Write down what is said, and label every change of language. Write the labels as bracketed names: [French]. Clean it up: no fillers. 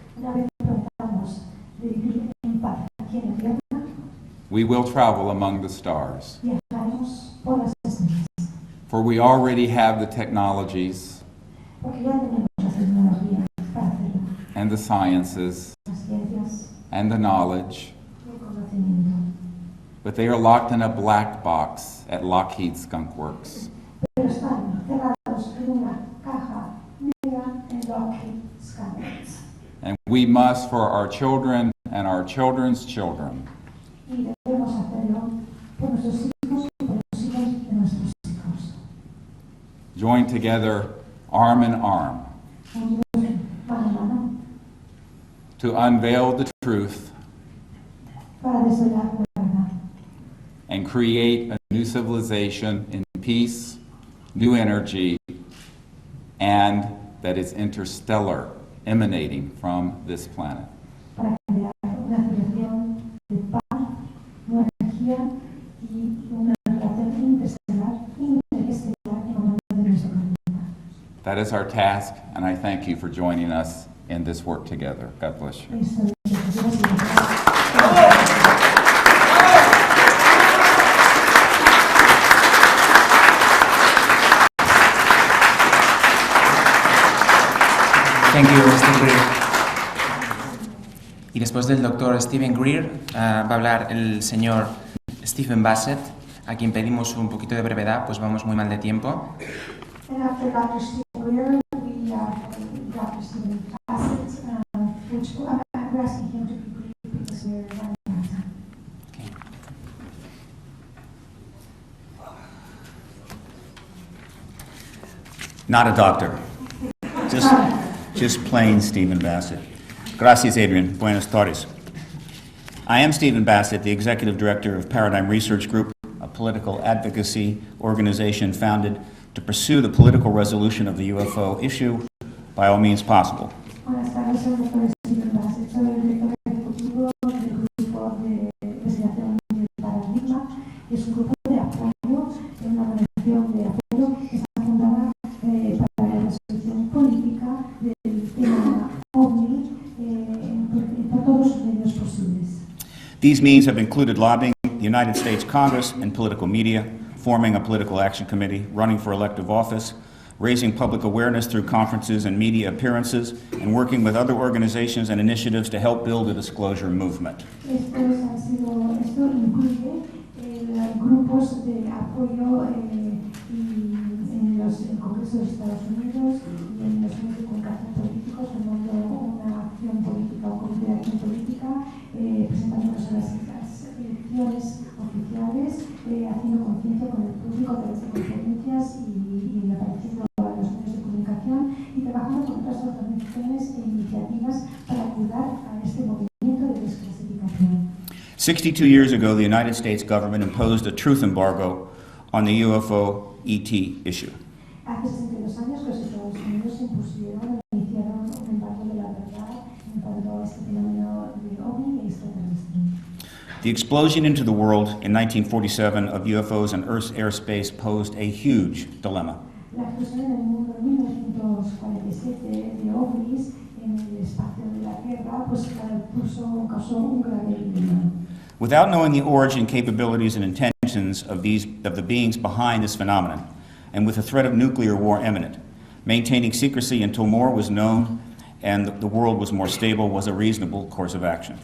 [Spanish] una vez que tratamos de vivir en paz aquí en la tierra, [English] we will travel among the stars. [Spanish] viajaremos por las estrellas. [English] For we already have the technologies [Spanish] Porque ya tenemos las tecnologías para hacerlo, [English] and the sciences [Spanish] las ciencias [English] and the knowledge, [Spanish] y el conocimiento. [English] but they are locked in a black box at Lockheed Skunk Works. [Spanish] Pero están cerrados en una caja negra en Lockheed Skunk. [English] And we must, for our children and our children's children, [Spanish] Y debemos hacerlo por nuestros hijos y por los hijos de nuestros hijos. [English] join together arm in arm [Spanish] Unidos mano a mano [English] to unveil the truth [Spanish] para desvelar la verdad [English] and create a new civilization in peace, new energy, and that is interstellar, emanating from this planet. [Spanish] para crear una civilización de paz, nueva energía y una relación interestelar emanando de nuestro planeta. [English] That is our task, and I thank you for joining us in this work together. God bless you. [Spanish] Eso es lo que Dios nos da. [English] Thank you, Mr. Greer. [Spanish] Y después del doctor Stephen Greer va a hablar el señor Stephen Bassett, a quien pedimos un poquito de brevedad, pues vamos muy mal de tiempo. [English] And after Dr. Stephen Greer, we have Dr. Stephen Bassett, which I'm asking him to be brief because we're running out of time. Not a doctor. Just plain Stephen Bassett. [Spanish] Gracias, Adrian. Buenas tardes. [English] I am Stephen Bassett, the Executive Director of Paradigm Research Group, a political advocacy organization founded to pursue the political resolution of the UFO issue by all means possible. [Spanish] Buenas tardes, soy el doctor Stephen Bassett, soy el director ejecutivo del grupo de investigación del paradigma, que es un grupo de apoyo en una organización de apoyo que está fundada para la resolución política del tema OVNI por todos los medios posibles. [English] These means have included lobbying the United States Congress and political media, forming a political action committee, running for elective office, raising public awareness through conferences and media appearances, and working with other organizations and initiatives to help build a disclosure movement. [Spanish] Esto incluye grupos de apoyo en los Congresos de Estados Unidos y en los medios de comunicación políticos, formando una acción política o comité de acción política, presentándonos a las elecciones oficiales, haciendo conciencia con el público a través de conferencias y apareciendo a los medios de comunicación y trabajando con otras organizaciones e iniciativas para ayudar a este movimiento de desclasificación. [English] 62 years ago, the United States government imposed a truth embargo on the UFO ET issue. [Spanish] Hace 62 años que los Estados Unidos iniciaron un embargo de la verdad en cuanto a este fenómeno de OVNI e extraterrestre. [English] The explosion into the world in 1947 of UFOs in Earth's airspace posed a huge dilemma. [Spanish] La explosión en el mundo en 1947 de OVNIs en el espacio de la Tierra causó un grave dilema. [English] Without knowing the origin, capabilities, and intentions of the beings behind this phenomenon, and with the threat of nuclear war imminent, maintaining secrecy until more was known and the world was more stable was a reasonable course of action.